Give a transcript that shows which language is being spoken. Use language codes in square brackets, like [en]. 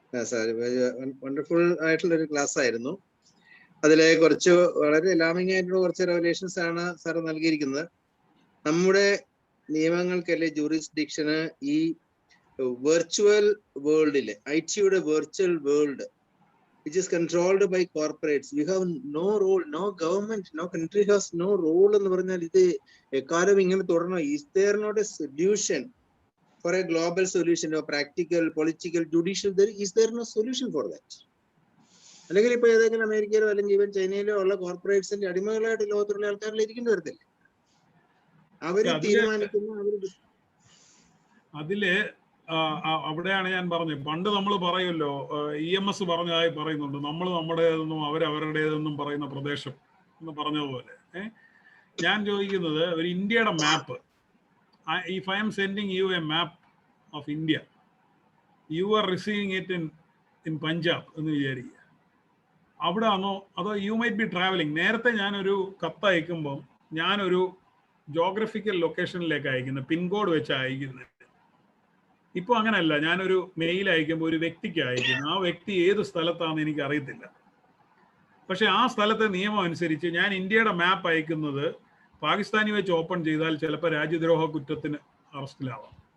[ml] Sir, wonderful ആയിട്ടുള്ള ഒരു class ആയിരുന്നു. അതിലെ കുറച്ച് വളരെ അലാമിംഗ് ആയിട്ടുള്ള കുറച്ച് റെവലേഷൻസ് ആണ് സാർ നൽകിയിരിക്കുന്നത്. നമ്മുടെ നിയമങ്ങൾക്കല്ലേ ജൂറിസ്ഡിക്ഷന് ഈ virtual വേൾഡിലെ ഐടിയുടെ virtual world [en] which is controlled by corporates, we have no role, [ml] no government, no country has no role എന്ന് പറഞ്ഞാൽ ഇത് എക്കാലം ഇങ്ങനെ തുടരണം. [en] Is there not a solution for a global solution or practical, political, judicial? Is there no solution for that? [ml] അല്ലെങ്കിൽ ഇപ്പൊ ഏതെങ്കിലും അമേരിക്കയിലോ അല്ലെങ്കിൽ even ചൈനയിലോ ഉള്ള കോർപ്പറേറ്റ്സിന്റെ അടിമകളായിട്ട് ലോകത്തിലുള്ള ആൾക്കാരിൽ ഇരിക്കേണ്ടി വരത്തില്ല. അവര് തീരുമാനിക്കുന്ന അതില് അവിടെയാണ് ഞാൻ പറഞ്ഞത്. പണ്ട് നമ്മൾ പറയുമല്ലോ, EMS പറഞ്ഞതായി പറയുന്നുണ്ട്, നമ്മൾ നമ്മുടേതെന്നും അവരവരുടേതെന്നും പറയുന്ന പ്രദേശം എന്ന് പറഞ്ഞതുപോലെ. ഞാൻ ചോദിക്കുന്നത് ഒരു ഇന്ത്യയുടെ മാപ്പ്, [en] if I am sending you a map of India, you are receiving it in Punjab [ml] എന്ന് വിചാരിക്കുക. അവിടെ ആണോ അതോ [en] You might be travelling? [ml] നേരത്തെ ഞാനൊരു കത്ത് അയക്കുമ്പോൾ ഞാനൊരു ജോഗ്രഫിക്കൽ ലൊക്കേഷനിലേക്ക് അയക്കുന്നത്, പിൻകോഡ് വെച്ച് അയക്കുന്നത്. ഇപ്പോൾ അങ്ങനെയല്ല. ഞാനൊരു മെയിൽ അയക്കുമ്പോൾ ഒരു വ്യക്തിക്ക് അയക്കുന്നു. ആ വ്യക്തി ഏത് സ്ഥലത്താണെന്ന് എനിക്ക് അറിയത്തില്ല. പക്ഷെ ആ സ്ഥലത്തെ നിയമം അനുസരിച്ച് ഞാൻ ഇന്ത്യയുടെ മാപ്പ് അയക്കുന്നത് പാകിസ്ഥാനി വെച്ച് ഓപ്പൺ ചെയ്താൽ ചിലപ്പോൾ രാജ്യദ്രോഹ കുറ്റത്തിന് അറസ്റ്റിലാവാം.